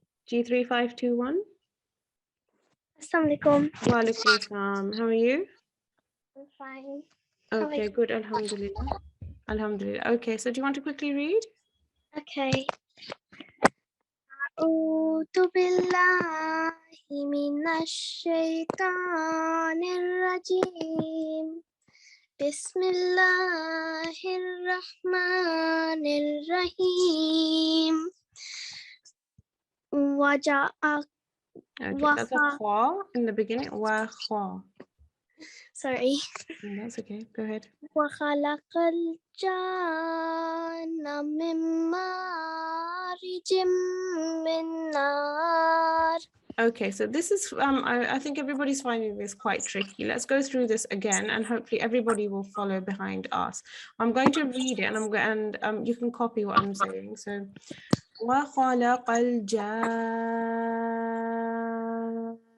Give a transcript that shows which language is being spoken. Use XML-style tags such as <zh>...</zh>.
<en>G3521.</en> <ar>Assalamu alaikum.</ar> <en>Wa alaikum assalam. How are you? I'm fine. Okay, good. Alhamdulillah. Alhamdulillah. Okay, so do you want to quickly read? Okay.</en> <ar>أعوذ بالله من الشيطان الرجيم بسم الله الرحمن الرحيم وجاء</ar> <en>Okay, that's a kha in the beginning.</en> <ar>Wa kha.</ar> <en>sorry That's okay. Go ahead.</en> <ar>وخلق الجن من مارج من نار.</ar> <en>Okay, so this is, I think everybody's finding this quite tricky. Let's go through this again and hopefully everybody will follow behind us. I'm going to read it and you can copy what I'm saying.</en> <ar>So, وَخَلَقَ الْجَانَّ.</ar>